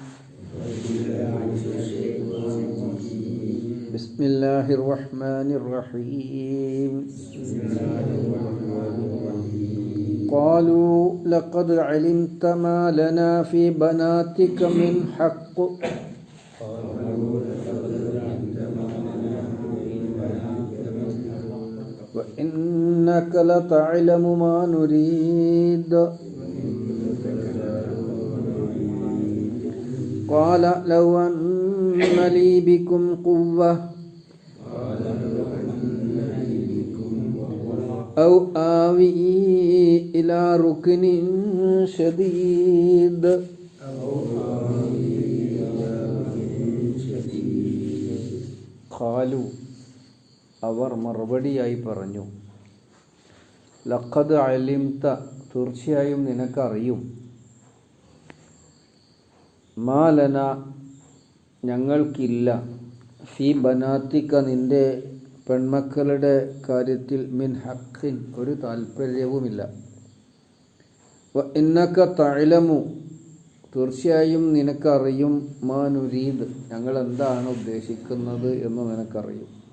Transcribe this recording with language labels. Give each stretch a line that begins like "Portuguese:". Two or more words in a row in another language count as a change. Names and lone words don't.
Arabic: بسم الله الرحمن الرحيم. قالوا لقد علمت ما لنا في بناتك من حق وإنك لتعلم ما نريد قال لو أن لي بكم قوة أو آوي إلى ركن شديد قالوا
Malayalam: അവർ മറുപടിയായി പറഞ്ഞു,
Arabic: لقد علمت
Malayalam: തീർച്ചയായും നിനക്കറിയും,
Arabic: ما لنا
Malayalam: ഞങ്ങൾക്കില്ല,
Arabic: في بناتك
Malayalam: നിന്റെ പെൺമക്കളുടെ കാര്യത്തിൽ
Arabic: من حق
Malayalam: ഒരു താല്പര്യവുമില്ല,
Arabic: وإنك تعلم
Malayalam: തീർച്ചയായും നിനക്കറിയും,
Arabic: ما نريد
Malayalam: ഞങ്ങൾ എന്താണ് ഉദ്ദേശിക്കുന്നത് എന്ന് നിനക്കറിയും.